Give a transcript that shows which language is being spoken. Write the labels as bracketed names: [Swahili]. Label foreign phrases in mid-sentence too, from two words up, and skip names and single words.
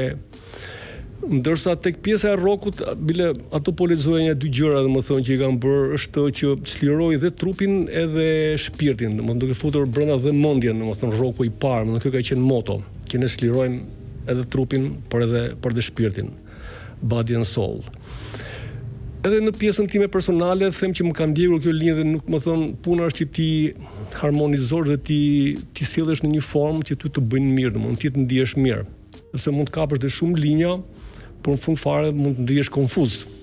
[Albanian] Ndërsa tek pjesa e rockut, bile ato po lexoja një dy gjëra domethën që i kanë bërë është që çliroi dhe trupin edhe shpirtin, domethën duke futur brenda dhe mendjen, domethën rocku i parë, domethën kjo ka qenë moto, që ne çlirojmë edhe trupin, por edhe shpirtin. [English] Body and soul. [Albanian] Edhe në pjesën time personale them që më ka ndjekur kjo linjë dhe nuk më thon puna është që ti harmonizosh dhe ti sillesh në një formë që ty të bëjnë mirë, domethënë ti të ndihesh mirë. Sepse mund të kapësh dhe shumë linja, por në fund fare mund të ndihesh konfuz.